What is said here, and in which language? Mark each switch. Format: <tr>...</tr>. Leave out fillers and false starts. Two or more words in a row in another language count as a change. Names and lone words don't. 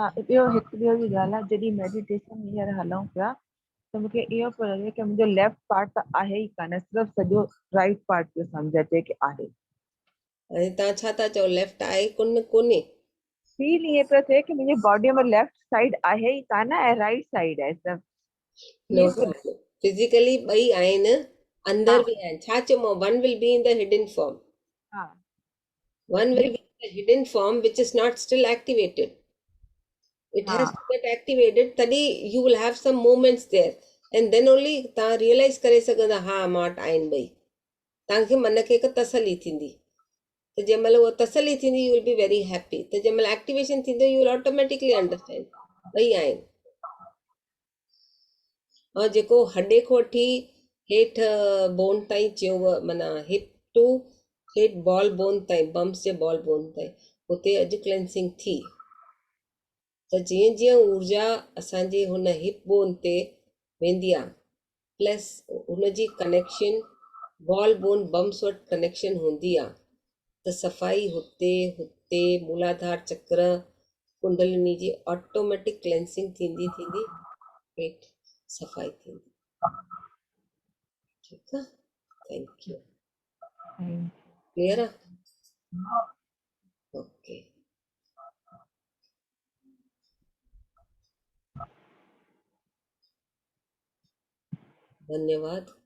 <sd>हा ॿियो हिकु ॿियो बि ॻाल्हि आहे, जॾहिं मेडिटेशन हींअर हलूं पिया त मूंखे इहो पियो लॻे कि मुंहिंजो</sd> <en>left part</en> <sd>त आहे ई कान, सिर्फ़ु सॼो</sd> <en>right part</en> <sd>पियो सम्झ अचे कि आहे। हाणे तव्हां छा था चओ, लेफ्ट आहे कोन्हे? फील ईअं पियो थिए कि मुंहिंजी बॉडीअ में</sd> <en>left side</en> <sd>आहे ई कान ऐं</sd> <en>right side</en> <sd>आहे सिर्फ़ु।</sd> <en>नो</en> <sd>ईअं पियो लॻे। फिजिकली ॿई आहिनि, अंदर हा बि आहिनि। छा चइबो,</sd> <en>one will be in the hidden form,</en> <sd>हा</sd> <en>one will be in the hidden form which is not still activated. It</en> <sd>हा</sd> <en>has to get activated, tadi you will have some moments there, and then only ta realize</en> <sd>करे सघंदा हा मां वटि आहिनि ॿई। तव्हांखे मन खे हिकु तसली थींदी, त जंहिं महिल उहा तसली थींदी</sd> <en>you will be very happy,</en> <sd>त जंहिं महिल एक्टिवेशन थींदो</sd> <en>you will automatically understand</en> <sd>ॿई आहिनि। ऐं जेको हॾे खां वठी हेठि बोन ताईं चयो, माना</sd> <en>hip to</en> <sd>हेठि</sd> <en>ball bone</en> <sd>ताईं, बम्स जे</sd> <en>ball bone</en> <sd>ताईं, हुते अॼु क्लेंसिंग थी। त जीअं जीअं ऊर्जा असांजी हुन</sd> <en>hip bone</en> <sd>ते वेंदी आहे, प्लस हुनजी कनेक्शन</sd> <en>ball bone bums</en> <sd>वटि कनेक्शन हूंदी आहे, त सफ़ाई हुते हुते मूलाधार चक्र कुंडलिनी जी</sd> <en>automatic cleansing</en> <sd>थींदी थींदी पेट सफ़ाई थींदी। ठीकु आहे,</sd> <en>thank you.</en> <sd>क्लियर आहे? ओके, धन्यवाद।</sd>